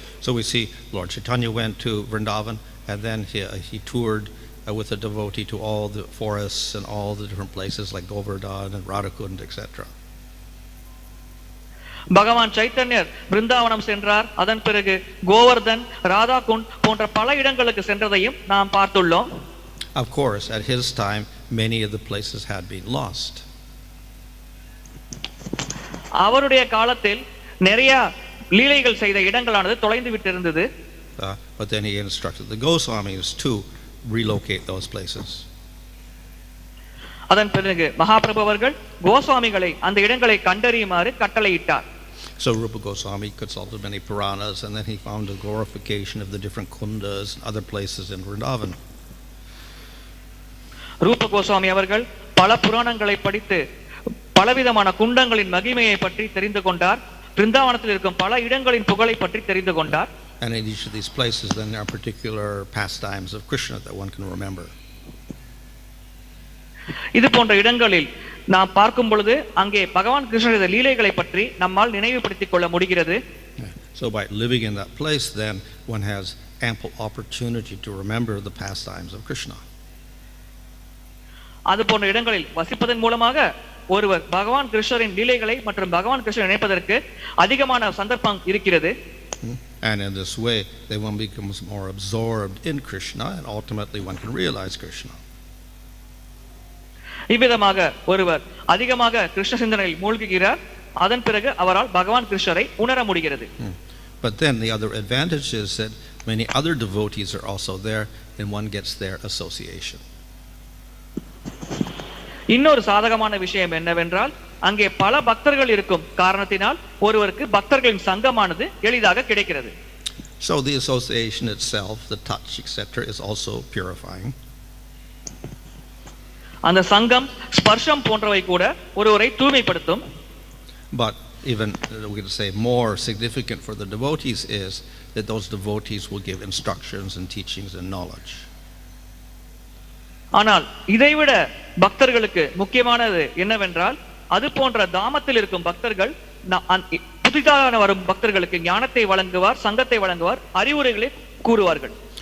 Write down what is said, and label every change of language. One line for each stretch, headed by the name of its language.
English: So we see Lord Chaitanya went to Vrindavan and then he toured with a devotee to all the forests and all the different places like Govardhan and Radhakund, etc.
Tamil: பகவான் சைத்தன்யர் பிருந்தாவனம் சென்றார். அதன் பிறகு கோவர்தன், ராதாகுண்ட் போன்ற பல இடங்களுக்கு சென்றதையும் நாம் பார்த்துள்ளோம்.
English: Of course, at his time, many of the places had been lost.
Tamil: அவருடைய காலத்தில் நிறைய லீலைகள் செய்த இடங்களானது தொலைந்து விட்டிருந்தது.
English: But then he instructed the Goswamis to relocate those places.
Tamil: அதன் பிறகு மகாபிரபு அவர்கள் கோஸ்வாமிகளை அந்த இடங்களை கண்டறியுமாறு கட்டளையிட்டார்.
English: So Rupa Goswami consulted many Puranas and then he found a glorification of the different kundas and other places in Vrindavan.
Tamil: ரூப கோஸ்வாமி அவர்கள் பல புராணங்களை படித்து பலவிதமான குண்டங்களின் மகிமையை பற்றி தெரிந்து கொண்டார். பிருந்தாவனத்தில் இருக்கும் பல இடங்களின் புகழை பற்றி தெரிந்து கொண்டார்.
English: And in each of these places then there are particular pastimes of Krishna that one can remember.
Tamil: இது போன்ற இடங்களில் நாம் பார்க்கும் பொழுது அங்கே பகவான் கிருஷ்ணரது லீலைகளை பற்றி நம்மால் நினைவுபடுத்திக் கொள்ள முடிகிறது.
English: So by living in that place then one has ample opportunity to remember the pastimes of Krishna.
Tamil: அது போன்ற இடங்களில் வசிப்பதன் மூலமாக ஒருவர் பகவான் கிருஷ்ணரின் லீலைகளை மற்றும் பகவான் கிருஷ்ணரை நினைப்பதற்கு அதிகமான சந்தர்ப்பம் இருக்கிறது.
English: And in this way then one becomes more absorbed in Krishna and ultimately one can realize Krishna.
Tamil: இவ்விதமாக ஒருவர் அதிகமாக கிருஷ்ண சிந்தனையில் மூழ்குகிறார். அதன் பிறகு அவரால் பகவான் கிருஷ்ணரை உணர முடிகிறது.
English: But then the other advantage is that many other devotees are also there and one gets their association.
Tamil: இன்னொரு சாதகமான விஷயம் என்னவென்றால் அங்கே பல பக்தர்கள் இருக்கும் காரணத்தினால் ஒருவருக்கு பக்தர்களின் சங்கமானது எளிதாக கிடைக்கிறது.
English: So the association itself, the touch, etc., is also purifying.
Tamil: அந்த சங்கம் ஸ்பர்ஷம் போன்றவை கூட ஒருவரை தூய்மைப்படுத்தும்.
English: But even we can say more significant for the devotees is that those devotees will give instructions and teachings and knowledge.
Tamil: ஆனால் இதைவிட பக்தர்களுக்கு முக்கியமானது என்னவென்றால் அது போன்ற தாமத்தில் இருக்கும் பக்தர்கள் புதிதாக வரும் பக்தர்களுக்கு ஞானத்தை வழங்குவார், சங்கத்தை வழங்குவார், அறிவுரைகளை கூறுவார்கள்.